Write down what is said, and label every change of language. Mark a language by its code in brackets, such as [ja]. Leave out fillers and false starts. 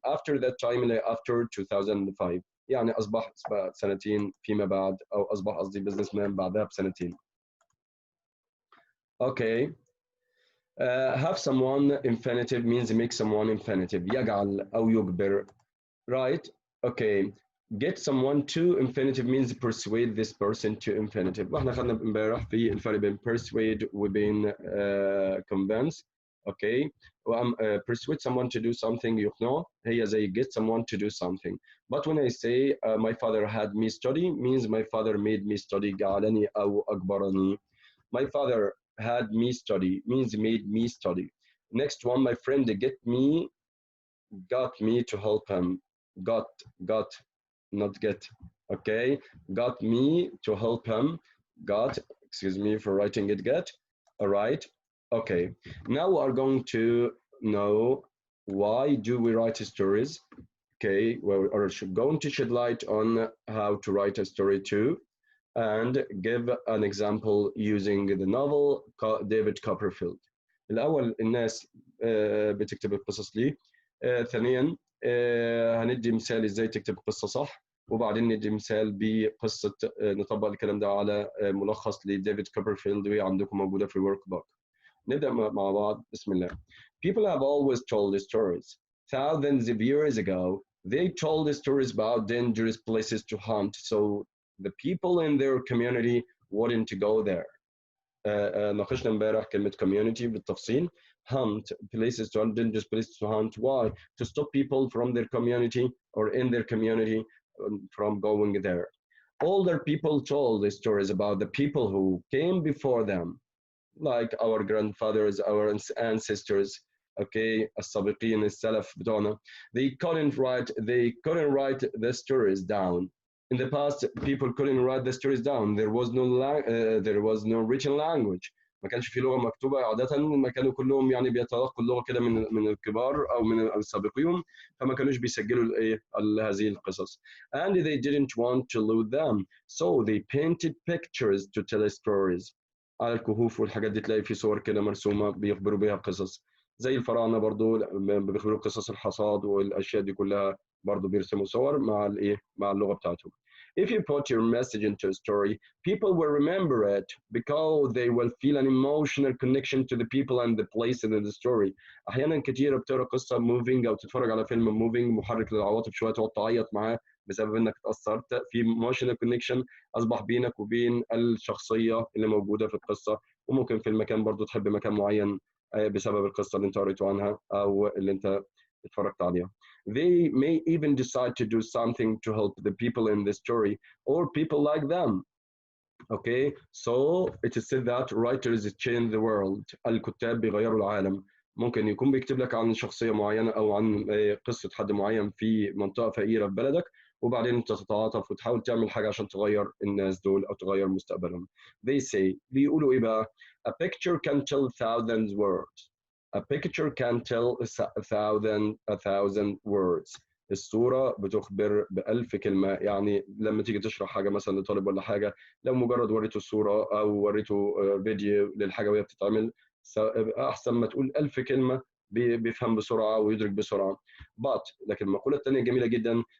[en] After that time [ar] اللي after 2005 يعني أصبح سنتين فيما بعد، أو أصبح قصدي business man بعدها بسنتين. [en] Okay. Have someone infinitive means make someone infinitive. [ar] يجعل أو يجبر. [en] Right. Okay. Get someone to infinitive means persuade this person to infinitive. [ar] واحنا خدنا امبارح في الفرق بين persuade وبين convince. [en] Okay. Persuade someone to do something [ar] يقنعه هي زي [en] get someone to do something. But when I say my father had me study means my father made me study [ar] جعلني أو أجبرني. [en] My father had me study means made me study. Next one, my friend got me to help him. Got, not get. Okay, got me to help him. Got, excuse me for writing it, get. All right. Okay, now we are going to know why do we write stories. Okay, well, or going to shed light on how to write a story too, and give an example using the novel David Copperfield. [ar] الأول الناس بتكتب القصص ليه. ثانيا هندي مثال ازاي تكتب قصة صح، وبعدين ندي مثال بقصة نطبق الكلام ده على ملخص لديفيد كوبرفيلد وعندكم موجودة في الورك بوك. نبدأ مع بعض. بسم الله. [en] People have always told stories. Thousands of years ago, they told stories about dangerous places to hunt, so the people in their community wouldn't go there. [ar] ناقشنا امبارح كلمة community بالتفصيل. [en] Hunt, places to hunt, dangerous places to hunt. Why? To stop people from their community or in their community from going there. Older people told the stories about the people who came before them, like our grandfathers, our ancestors. [ar] Okay, السابقين السلف بتوعنا. [en] They couldn't write the stories down. In the past, people couldn't write the stories down. There was no written language. [ar] ما كانش في لغة مكتوبة عادة، ما كانوا كلهم يعني بيتلقوا اللغة كده من الكبار أو من السابقين، فما كانوش بيسجلوا هذه القصص. [en] And they didn't want to lose them, so they painted pictures to tell stories. [ar] على الكهوف والحاجات دي تلاقي في صور كده مرسومة بيخبروا بيها قصص. زي الفراعنة برضو بيخبروا قصص الحصاد والأشياء دي كلها برضو بيرسموا صور مع اللغة بتاعتهم. [en] If you put your message into a story, people will remember it because they will feel an emotional connection to the people and the place in the story. [ar] أحيانا كتير بتقرأ قصة moving أو تتفرج على فيلم moving محرك للعواطف شوية تقعد تعيط معاه بسبب إنك اتأثرت في emotional connection أصبح بينك وبين الشخصية اللي موجودة في القصة. وممكن في المكان برضو تحب مكان معين بسبب القصة اللي أنت قريته عنها أو اللي أنت اتفرجت عليها. [en] They may even decide to do something to help the people in the story or people like them. Okay, so it is said that writers change the world. [ar] الكتاب بيغيروا العالم. ممكن يكون بيكتب لك عن شخصية معينة أو عن قصة حد معين في منطقة فقيرة في بلدك، وبعدين أنت تتعاطف وتحاول تعمل حاجة عشان تغير الناس دول أو تغير مستقبلهم. [en] They say [ar] بيقولوا إيه بقى؟ [en] A picture can tell thousands words. A picture can tell a thousand words. [ar] الصورة بتخبر ب1000 كلمة. يعني لما تيجي تشرح حاجة مثلا لطالب ولا حاجة، لو مجرد وريته الصورة أو وريته فيديو للحاجة وهي بتتعمل، أحسن ما تقول 1000 كلمة بيفهم بسرعة ويدرك بسرعة. لكن المقولة الثانية جميلة جدا.